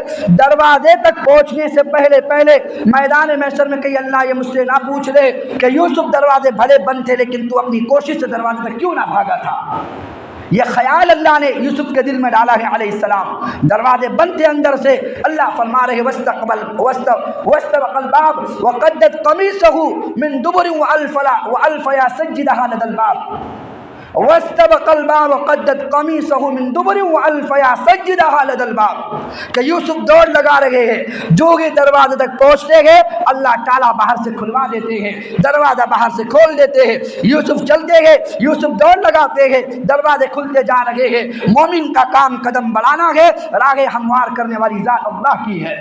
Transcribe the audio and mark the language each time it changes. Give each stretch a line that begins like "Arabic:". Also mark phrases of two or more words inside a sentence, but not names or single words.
Hindi: दरवाजे तक पहुँचने से पहले पहले मैदान महशर में कही, अल्लाह ये मुझसे ना पूछ ले कि यूसुफ दरवाजे भले बंद थे लेकिन तू अपनी कोशिश से दरवाजे तक क्यों ना भागा था। ये ख्याल अल्लाह ने यूसुफ के दिल में डाला है अलैहिस्सलाम। दरवाजे बंद थे अंदर से, अल्लाह फरमा रहे
Arabic: واستبقا الباب وقدت قميصه من دبر وألفيا سيدها لدى الباب واستبقا الباب وقدت قميصه من دبر وألفيا سيدها لدى الباب.
Hindi: कि यूसुफ दौड़ लगा रहे हैं, जो ही दरवाजे तक पहुँचते गए अल्लाह ताला बाहर से खुलवा देते हैं, दरवाज़ा बाहर से खोल देते हैं। यूसुफ चलते गए, यूसुफ दौड़ लगाते हैं, दरवाजे खुलते जा रहे हैं। मोमिन का काम कदम बढ़ाना है, रागे हमवार करने वाली ज़ात अल्लाह की है।